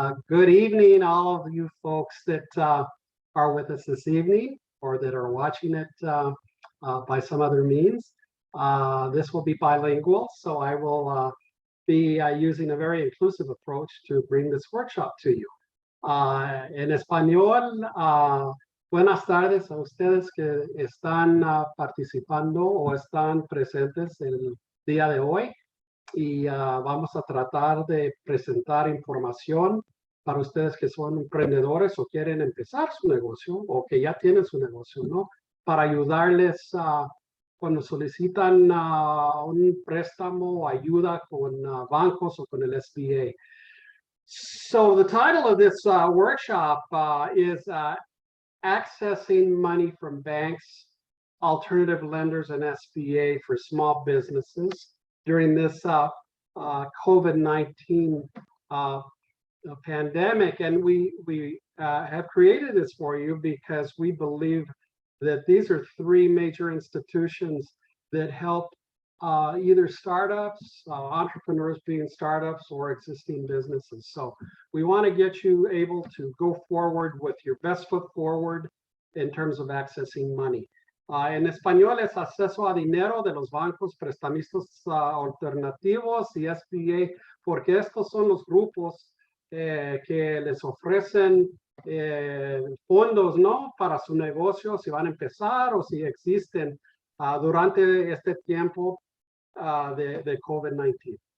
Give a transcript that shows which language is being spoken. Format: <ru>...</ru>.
<en>Good evening, all of you folks that are with us this evening or that are watching it by some other means. This will be bilingual, so I will be using a very inclusive approach to bring this workshop to you.</en> <es>En español, buenas tardes a ustedes que están participando o están presentes el día de hoy y vamos a tratar de presentar información para ustedes que son emprendedores o quieren empezar su negocio o que ya tienen su negocio, ¿no? Para ayudarles cuando solicitan un préstamo o ayuda con bancos o con el SBA.</es> <en>So the title of this workshop is Accessing Money from Banks, Alternative Lenders, and SBA for Small Businesses during this COVID-19 pandemic. And we have created this for you because we believe that these are three major institutions that help either startups, entrepreneurs being startups, or existing businesses. So we want to get you able to go forward with your best foot forward in terms of accessing money.</en> <es>En español es acceso a dinero de los bancos, prestamistas alternativos y SBA, porque estos son los grupos que les ofrecen fondos, ¿no? Para su negocio, si van a empezar o si existen durante este tiempo de COVID-19.</es>